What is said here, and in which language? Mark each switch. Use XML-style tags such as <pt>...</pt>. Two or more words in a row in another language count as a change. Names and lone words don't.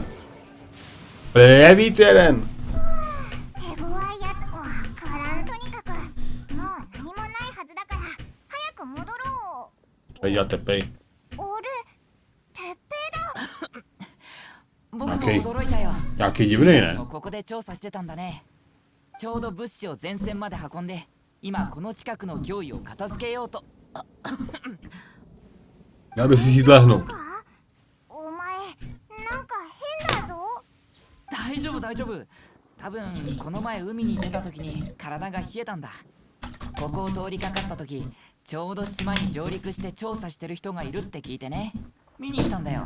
<cs>Prevít jeden! Já tepej. Jaký divný, ne?</cs> <ja>ここで調査してたんだね。ちょうど物資を前線まで運んで、今この近くの脅威を片付けようと。</ja> <cs>Měl by si jít lehnout.</cs> <ja>お前なんか変だぞ。大丈夫大丈夫。多分この前海に出た時に体が冷えたんだ。ここを通りかかった時ちょうど島に上陸して調査してる人がいるって聞いてね、見に行ったんだよ。</ja>